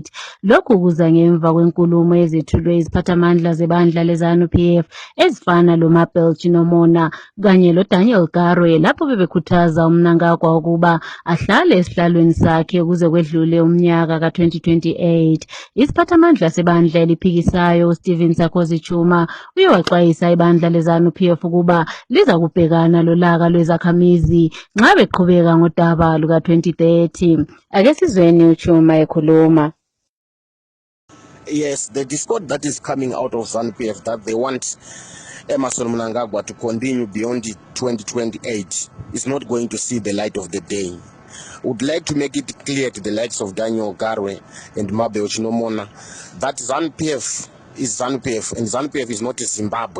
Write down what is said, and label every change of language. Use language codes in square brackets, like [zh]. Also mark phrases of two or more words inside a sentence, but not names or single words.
[nd] Lokhu kuza ngemva kwenkulumo ezethulwe iziphathamandla zebandla leZANU-PF ezifana loMabel Chinomona kanye loDaniel Garwe lapho bebekhuthaza uMnangagwa ukuba ahlale esihlalweni sakhe kuze kwedlule umnyaka ka-2028. Isiphathamandla sebandla eliphikisayo Stephen Sarkozy Chuma uye waxwayisa ibandla leZANU-PF ukuba liza kubhekana lolaka lwezakhamizi nxa beqhubeka ngodaba luka-2030. Ake sizweni uChuma ekhuluma. [en] Yes, the discord that is coming out of ZANU-PF that they want Emmerson Mnangagwa to continue beyond 2028 is not going to see the light of the day. Would like to make it clear to the likes of Daniel Garwe and Mabel Chinomona that ZANU-PF is ZANU-PF and ZANU-PF is not Zimbabwe.